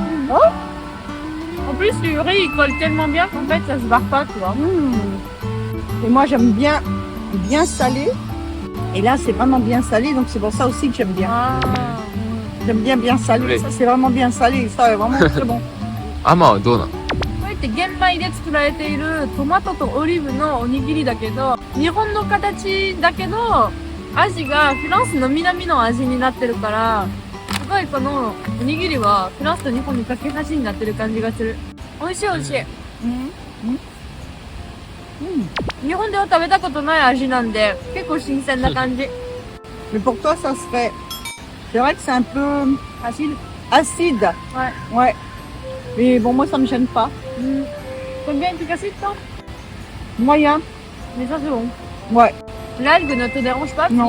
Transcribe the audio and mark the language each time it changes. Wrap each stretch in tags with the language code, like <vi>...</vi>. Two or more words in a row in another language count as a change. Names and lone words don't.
<fr>En plus, le riz il colle tellement bien qu'en fait ça se barre pas, tu vois. Et moi j'aime bien salé. Et là c'est vraiment bien salé, donc c'est pour ça aussi que j'aime bien. Ah. J'aime bien salé, Oui. ça c'est vraiment bien salé, ça est vraiment très bon.</fr> <ja>アマはどうなの？これって玄米で作られているトマトとオリーブのおにぎりだけど、日本の形だけど味がフランスの南の味になってるから、すごいこのおにぎりはフランスと日本に架け橋になってる感じがする。美味しい美味しい。日本では食べたことない味なんで結構新鮮な感じ。</ja> <fr>Mais pour toi ça serait... C'est vrai que c'est un peu... Facile. Acide. Ouais. Ouais. Mais bon, moi, ça me gêne pas. T'aimes bien les trucs acides, toi? Moyen. Mais ça, c'est bon. Ouais. L'algue ne te dérange pas? Non.</fr>